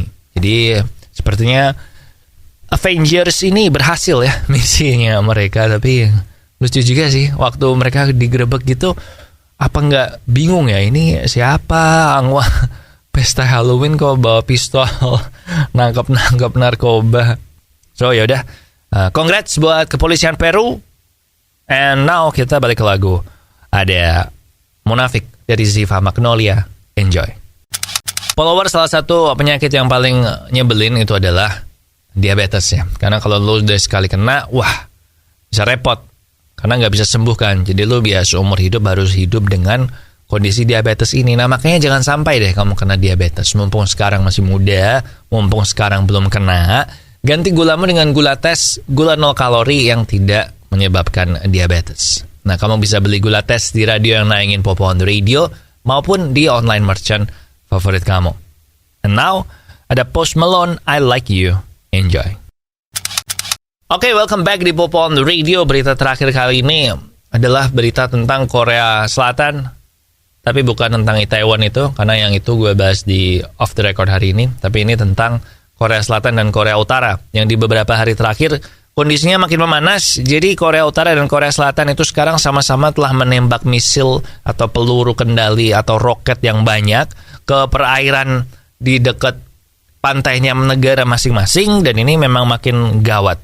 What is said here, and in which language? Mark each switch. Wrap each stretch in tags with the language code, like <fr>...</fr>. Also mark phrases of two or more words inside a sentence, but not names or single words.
<id>Jadi sepertinya Avengers ini berhasil ya misinya mereka. Tapi lucu juga sih waktu mereka digerebek gitu. Apa nggak bingung ya, ini siapa angwa pesta Halloween kok bawa pistol nangkap narkoba. So yaudah, congrats buat kepolisian Peru.</id> <en>And now</en> <id>kita balik ke lagu. Ada Munafik dari Ziva Magnolia. Enjoy. Followers, salah satu penyakit yang paling nyebelin itu adalah diabetes ya. Karena kalau lu udah sekali kena, wah bisa repot. Karena nggak bisa sembuh kan. Jadi lu biasa seumur hidup harus hidup dengan kondisi diabetes ini. Nah makanya jangan sampai deh kamu kena diabetes. Mumpung sekarang masih muda, mumpung sekarang belum kena, ganti gulamu dengan gula tes, gula 0 kalori yang tidak menyebabkan diabetes. Nah, kamu bisa beli gula tes di radio yang nayangin Popo on the Radio maupun di</id> <en>online merchant</en> <id>favorit kamu.</id> <en>And now,</en> <id>ada Post Malone, I Like You. Enjoy. Oke,</id> <en>welcome back</en> <id>di Popo on the Radio. Berita terakhir kali ini adalah berita tentang Korea Selatan. Tapi bukan tentang Itaewon itu, karena yang itu gue bahas di Off the Record hari ini. Tapi ini tentang Korea Selatan dan Korea Utara, yang di beberapa hari terakhir kondisinya makin memanas. Jadi Korea Utara dan Korea Selatan itu sekarang sama-sama telah menembak misil atau peluru kendali atau roket yang banyak ke perairan di dekat pantainya negara masing-masing, dan ini memang makin gawat.</id>